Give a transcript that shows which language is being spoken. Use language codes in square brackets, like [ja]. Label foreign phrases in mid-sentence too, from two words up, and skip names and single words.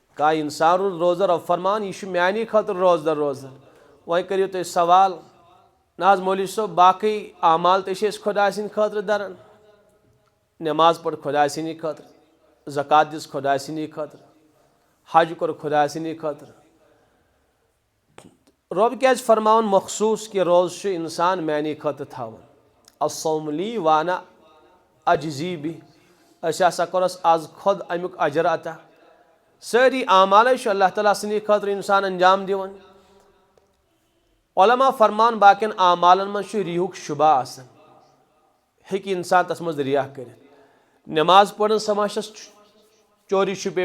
[ks] کا انسان روزہ رب فرمان یہ میانی خاطر روزدر روزان وۄنۍ کٔرِو تُہۍ سوال نہ حظ مولوی صٲب باقٕے اعمال تہِ چھِ أسۍ خۄداے سٕنٛدِ خٲطرٕ دران نٮ۪ماز پٔر خۄداے سٕنٛدی خٲطرٕ زکات دِژ خۄداے سٕنٛدی خٲطرٕ حج کوٚر خۄداے سٕنٛدی خٲطرٕ رۄب کیازِ فرماوان مخصوٗص کہِ روزٕ چھُ اِنسان میانی خٲطرٕ تھاوان [ar] الصوم لی وانا اجزی بی [ks] أسۍ ہسا کوٚرس آز خۄد امیُک اجر عطا سٲری اعمالے چھُ اللہ تعالیٰ سٕنٛدی خٲطرٕ اِنسان انجام دِوان علما فرمان باقین اعمالن منٛز چھُ ریہُک شُبہ آسان ہیٚکہِ اِنسان تتھ منٛز ریا کٔرِتھ نٮ۪ماز پٔرٕن سۄ ما چھس [ur] چوری چھُپے